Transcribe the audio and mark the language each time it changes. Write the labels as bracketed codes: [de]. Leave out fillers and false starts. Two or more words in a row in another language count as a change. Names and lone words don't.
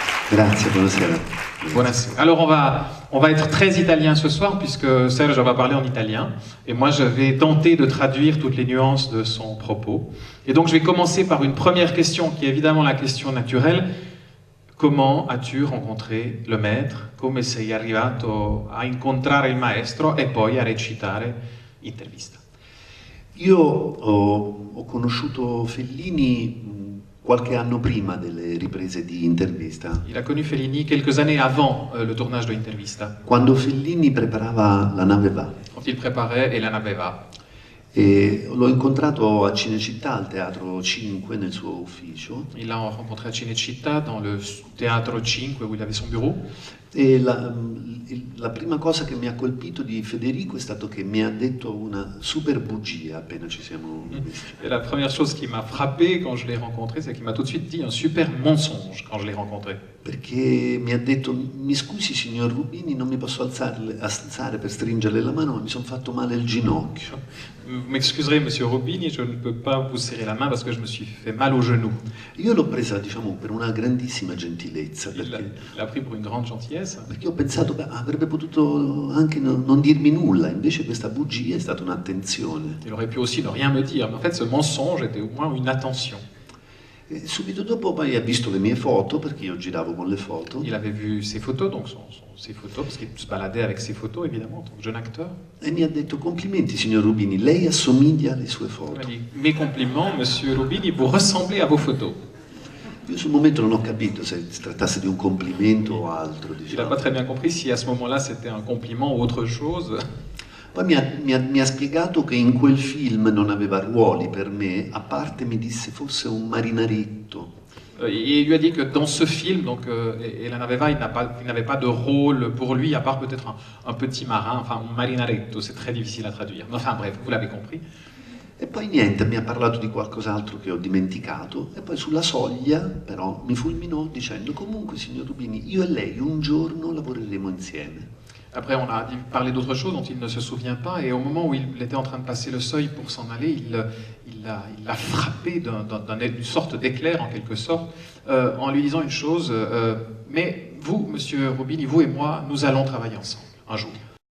[it] Grazie, buonasera. Buonasera. [fr] Alors on va être très italien ce soir puisque Serge va parler en italien et moi je vais tenter de traduire toutes les nuances de son propos. Et donc je vais commencer par une première question qui est évidemment la question naturelle. Comment as-tu rencontré le maître? [it] Come sei arrivato a incontrare il maestro e poi a recitare Intervista? Io ho conosciuto Fellini qualche anno prima delle riprese di Intervista. [fr] Il a connu Fellini quelques années avant le tournage de Intervista. [it] Quando Fellini preparava La nave va. [fr] Quand il préparait Et la nave va. [it] E l'ho incontrato a Cinecittà, al Teatro 5, nel suo ufficio. [fr] Il l'a rencontré à Cinecittà, dans le Teatro 5, où il avait son bureau. [it] E la prima cosa che mi ha colpito di Federico è stato che mi ha detto una super bugia appena ci siamo visti. [fr] Et la première chose qui m'a frappé quand je l'ai rencontré, c'est qu'il m'a tout de suite dit un super mensonge quand je l'ai rencontré. [it] Perché mi ha detto: mi scusi signor Rubini, non mi posso alzare per stringerle la mano, ma mi sono fatto male il ginocchio. [fr] Vous m'excuserez, monsieur Rubini, je ne peux pas vous serrer la main parce que je me suis fait mal au genou. [it] Io l'ho presa, diciamo, per una grandissima gentilezza, [fr] Il l'a pris pour une grande gentillesse. [it] perché ho pensato, beh, avrebbe potuto anche non dirmi nulla, invece questa bugia è stata un'attenzione. [fr] Il aurait pu aussi ne rien me dire, mais en fait ce mensonge était au moins une attention. [it] E subito dopo poi ha visto le mie foto, perché io giravo con le foto, [fr] Il avait vu ses photos, donc ses photos, parce qu'il se baladait avec ses photos évidemment en tant que jeune acteur. [it] e mi ha detto: complimenti signor Rubini, lei assomiglia alle sue [fr] Il m'a [it] foto. [fr] dit, mes compliments, monsieur Rubini, vous ressemblez à vos photos. [it] Io sul momento non ho capito se si trattasse di un complimento o altro, [fr] Il n'a [it] diciamo. [fr] pas très bien compris si à ce moment-là c'était un compliment ou autre chose. [it] Poi mi ha spiegato che in quel film non aveva ruoli per me, a parte mi disse fosse un marinaretto. [fr] Et il lui a dit que dans ce film, donc Elena Veva, il n'avait pas de rôle pour lui, à part peut-être un petit marin, enfin un marinaretto, c'est très difficile à traduire. Mais enfin bref, vous l'avez compris. [it] E poi niente, mi ha parlato di qualcos'altro che ho dimenticato e poi sulla soglia però mi fulminò dicendo: comunque signor Rubini, io e lei un giorno lavoreremo insieme. [fr] Après, on a parlé d'autre chose dont il ne se souvient pas, et au moment où il était en train de passer le seuil pour s'en aller, il l'a frappé d'une sorte d'éclair, en quelque sorte, en lui disant une chose, mais vous, monsieur Rubini, vous et moi, nous allons travailler ensemble, un jour.